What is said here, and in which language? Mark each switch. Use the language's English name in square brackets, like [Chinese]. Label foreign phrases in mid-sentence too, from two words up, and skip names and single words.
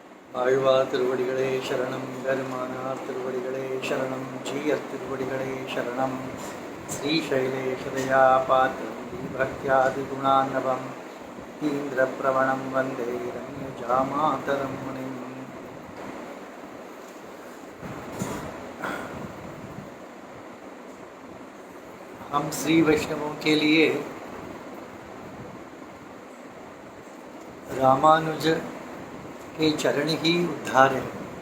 [Tamil] ஆழ்வார் திருவடிகளே சரணம், பெருமானார் திருவடிகளே சரணம், ஜீயர் திருவடிகளே சரணம். [Sanskrit] श्रीशैलेशदया पात्रं भक्त्यादिगुणार्णवम् ईन्द्रप्रवणं वन्दे रम्यजामातरं मुनिम्. [Hindi] हम श्री वैष्णवों के लिए रामानुज के चरण ही उद्धार है.